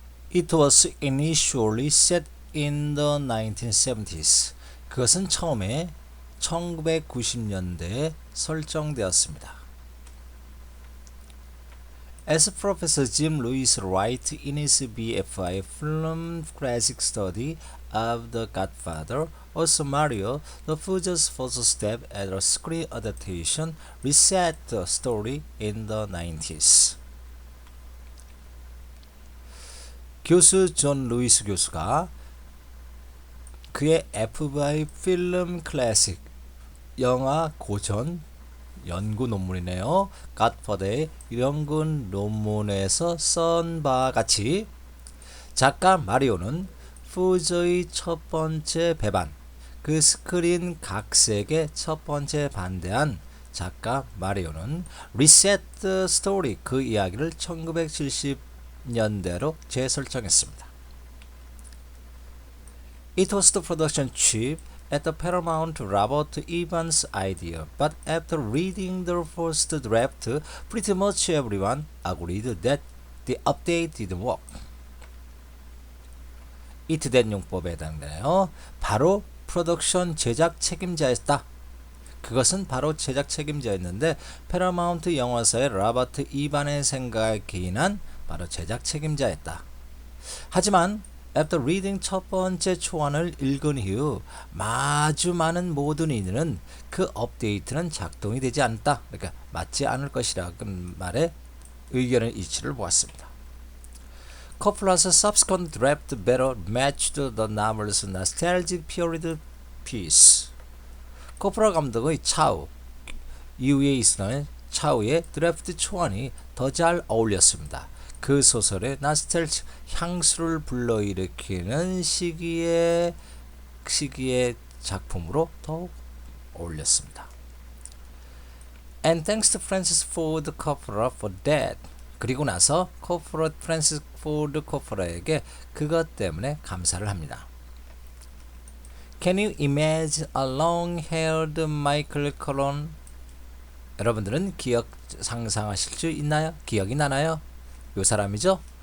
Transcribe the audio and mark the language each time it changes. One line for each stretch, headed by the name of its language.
English: It was initially set in the 1970s.
Korean: 그것은 처음에 1990년대에 설정되었습니다.
English: As Professor Jim Lewis writes in his BFI Film Classic Study of The Godfather, also Mario, the Pujo's first step at a screen adaptation, reset the story in the 90s.
Korean: 교수 존 루이스 교수가 그의 FBI 필름 클래식 영화 고전 연구 논문이네요. 갓파더의 연구 논문에서 쓴 바와 같이 작가 마리오는 푸저의 첫 번째 배반, 그 스크린 각색의 첫 번째 반대한 작가 마리오는 리셋 스토리 그 이야기를 1970년대로 재설정했습니다.
English: It was the production chief at the Paramount Robert Evans' idea, but after reading the first draft, pretty much everyone agreed that the update didn't work.
Korean: it 된 용법에 해당되네요. 바로 프로덕션 제작 책임자였다. 그것은 바로 제작 책임자였는데 패러마운트 영화사의 라버트 이반의 생각에 기인한 바로 제작 책임자였다. 하지만
English: After reading
Korean: 첫 번째 초안을 읽은 이후 아주 많은 모든 이들은 그 업데이트는 작동이 되지 않다. 그러니까 맞지 않을 것이라는 말에 의견의 이치를 보았습니다.
English: Coppola's subsequent draft better matched the novel's nostalgic period piece.
Korean: 코폴라 감독의 차우 이후에 있었던 차우의 드래프트 초안이 더 잘 어울렸습니다. 그 소설의 나스텔지 향수를 불러일으키는 시기의 작품으로 더욱 어울렸습니다.
English: And thanks to Francis Ford Coppola for that.
Korean: 그리고 나서 프란시스 포드 코폴라에게 그것 때문에 감사를 합니다.
English: Can you imagine a long-haired Michael Corleone?
Korean: 여러분들은 기억 상상하실 수 있나요? 기억이 나나요? 요 사람이죠?